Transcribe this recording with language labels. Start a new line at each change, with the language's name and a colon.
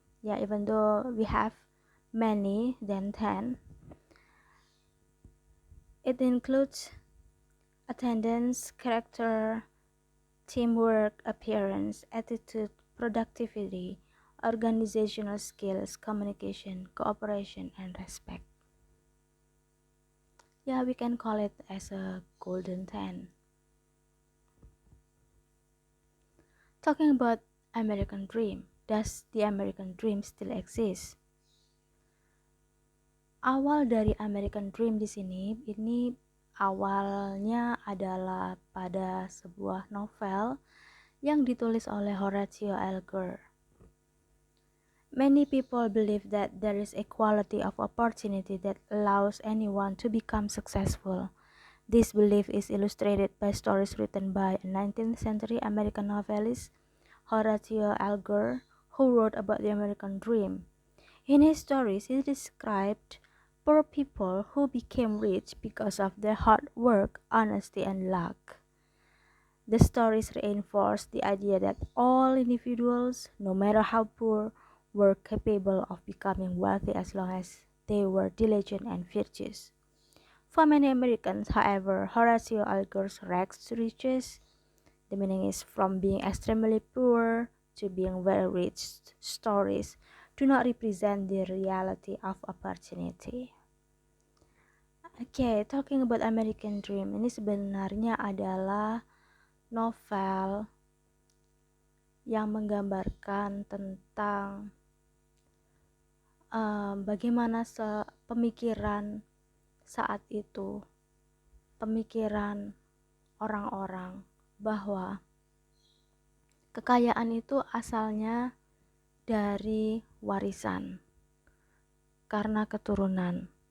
English: Yeah, even though we have many than 10, it includes attendance, character, teamwork, appearance, attitude, productivity, organizational skills, communication, cooperation, and respect. Yeah, we can call it as a golden 10. Talking about American Dream. Does the American Dream still exist?
Indonesian: Awal dari American Dream di sini, ini awalnya adalah pada sebuah novel yang ditulis oleh Horatio Alger.
English: Many people believe that there is equality of opportunity that allows anyone to become successful. This belief is illustrated by stories written by a 19th century American novelist, Horatio Alger, who wrote about the American dream. In his stories, he described poor people who became rich because of their hard work, honesty, and luck. The stories reinforce the idea that all individuals, no matter how poor, were capable of becoming wealthy as long as they were diligent and virtuous. For many Americans, however, Horatio Alger's rags to riches, the meaning is from being extremely poor to being very rich stories, do not represent the reality of opportunity.
Indonesian: Okay,
English: talking about American Dream,
Indonesian: ini sebenarnya adalah novel yang menggambarkan tentang bagaimana pemikiran saat itu, pemikiran orang-orang bahwa kekayaan itu asalnya dari warisan karena keturunan.